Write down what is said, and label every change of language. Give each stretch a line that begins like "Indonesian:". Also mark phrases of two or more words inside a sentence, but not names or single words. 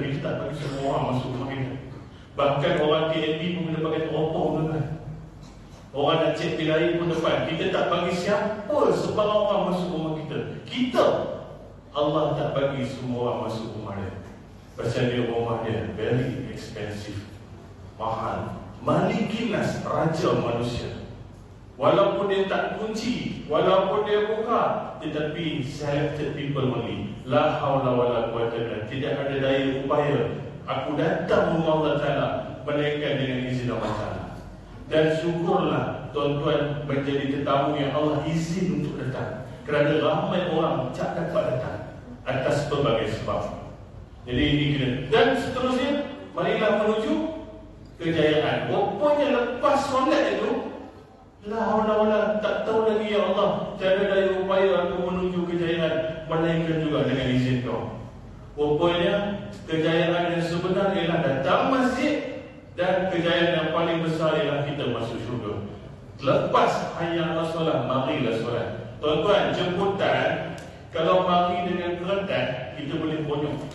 Malay: Kita tak bagi semua orang masuk rumah kita. Bahkan orang TNB pun boleh pakai teropong tuan-tuan. Orang nak cek bil air pun depan. Kita tak bagi siapa sebarang orang masuk rumah kita. Allah tak bagi semua orang masuk rumah dia. Pasal dia rumah dia
English: very expensive,
Malay: mahal. Malikinas, raja manusia. Walaupun dia tak kunci, walaupun dia buka, tetapi
English: selected people only.
Arabic: La haula wala quwwata illa billah.
Malay: Tidak ada daya upaya aku datang rumah Allah Ta'ala melainkan dengan izin Allah Ta'ala. Dan syukurlah tuan-tuan menjadi tetamu yang Allah izin untuk datang, kerana ramai orang tak dapat datang atas berbagai sebab. Jadi ini kena. Dan seterusnya, marilah menuju kejayaan. Rupanya lepas solat itu,
Arabic: la haula wala,
Malay: tak tahu lagi ya Allah, tiada daya upaya aku menuju kejayaan melainkan juga dengan izin kau. Rupanya kejayaan yang sebenar ialah datang masjid, dan kejayaan yang paling besar ialah kita masuk syurga. Lepas
Arabic: hayya 'alas solat,
Malay: marilah solat. Tuan-tuan, jemputan kalau mari dengan kereta, kita boleh bonyok.